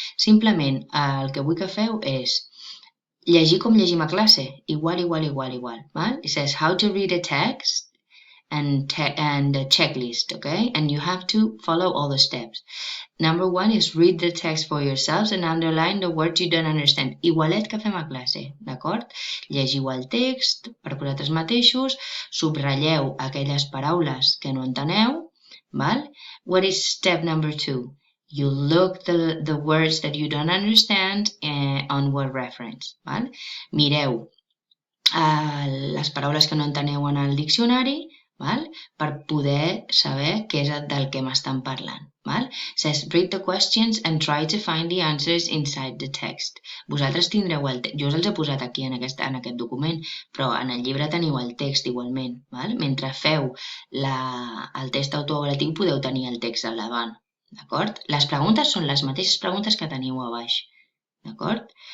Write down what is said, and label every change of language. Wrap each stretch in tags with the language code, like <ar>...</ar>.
<ca>Simplement el que vull que feu és llegir com llegim a classe, igual.</ca> <en>It says how to read a text and a checklist, okay? And you have to follow all the steps. Number 1 is read the text for yourselves and underline the words you don't understand.</en> <ca>Igualet que fem a classe, d'acord? Llegiu el text per vosaltres mateixos, subratlleu aquelles paraules que no enteneu, val?</ca> <en>What is step number 2? You look the words that you don't understand on word reference, val?</en> <ca>Mireu les paraules que no enteneu en el diccionari, per poder saber què és del que m'estan parlant.</ca> <en>Says, read the questions and try to find the answers inside the text.</en> <ca>Vosaltres tindreu el text, jo us els he posat aquí en aquest document, però en el llibre teniu el text igualment. Mentre feu el test autoavaluatiu podeu tenir el text al davant. D'acord? Les preguntes són les mateixes preguntes que teniu a baix. D'acord?</ca>